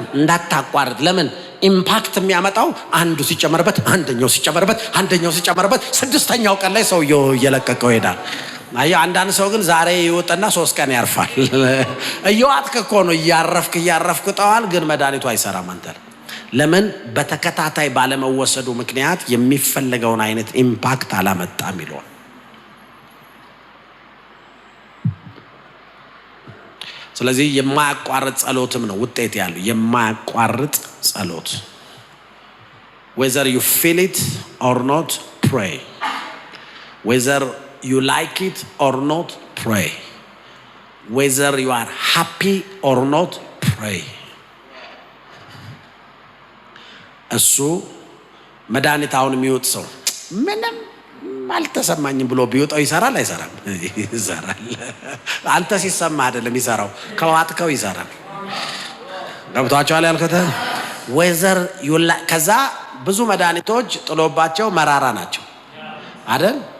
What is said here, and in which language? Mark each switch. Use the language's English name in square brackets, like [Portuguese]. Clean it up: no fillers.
[Amharic] እንዳታቋርጥ። ለምን? ኢምፓክት የሚያመጣው አንዱ ሲጨመርበት አንደኛው ሲጨመርበት አንደኛው ሲጨመርበት ስድስተኛው ቀን ላይ ሰውየው እየለቀቀው ይሄዳል። አይ አንዳንድ ሰው ግን ዛሬ ይወጣና 3 ቀን ያርፋል። እየዋጥክ እኮ ነው እያረፍክ ጠዋል፣ ግን መድኃኒቱ አይሰራም አንተ። ለምን? በተከታታይ ባለመወሰዱ ምክንያት የሚፈልገውን አይነት ኢምፓክት አላመጣም ይሏል። ስለዚህ የማያቋርጥ ጸሎትም ነው ውጤት ያለው። የማያቋርጥ ጸሎት [English] whether you feel it or not pray, whether you like it or not pray, whether you are happy or not pray. [Amharic] እሱ መድኃኒት አሁን የሚወጥ ሰው ምንም አልተሰማኝም ብሎ ቢወጣው ይሰራል አይሰራም? ይሰራል። አንተ ሲሰማ አይደለም ይሰራው፣ ከዋጥከው ይሰራል። ገብቷቸዋል ያልከተ ወዘር ይውላ። ከዛ ብዙ መድኃኒቶች ጥሎባቸው መራራ ናቸው አይደል?